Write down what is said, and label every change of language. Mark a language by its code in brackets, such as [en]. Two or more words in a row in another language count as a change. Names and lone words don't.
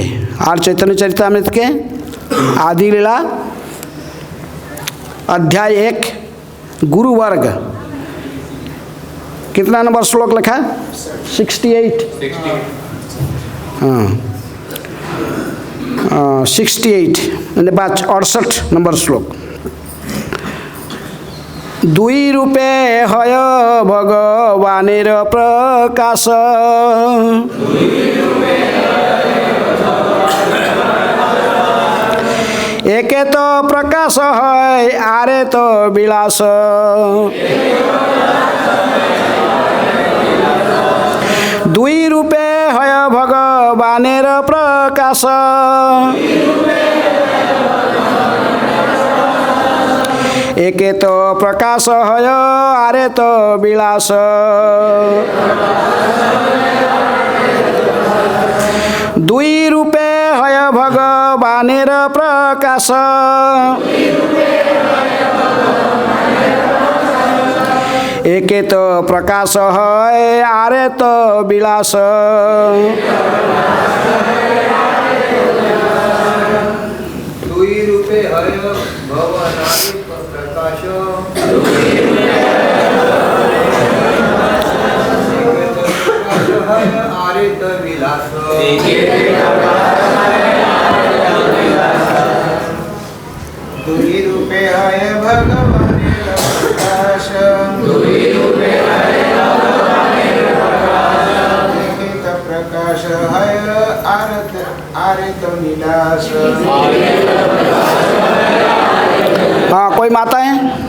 [hi] और चैतन्य चरितामृत के आदि लीला अध्याय 1 गुरु वर्ग, कितना नंबर श्लोक लिखा? 68। हाँ 68 बात 68 नंबर श्लोक। [bn] দুই রূপে হয় ভগবানের প্রকাশ, একে তো প্রকাশ হয় আরে তো বিলাস, দুই রূপে হয় ভগবানের প্রকাশ, একে তো প্রকাশ হয় আরে তো বিলাস, দুই রূপে হয় ভগবানের প্রকাশ, একে তো প্রকাশ হয় আরে তো বিলাস, দুই রূপে হয় ভগবানাদি প্রকাশ, আরে তো বিলাস, দুই রূপে হয় ভগবানের প্রকাশ, প্রকাশ হয় আরিত নীলাশ। [hi] हाँ कोई माता है?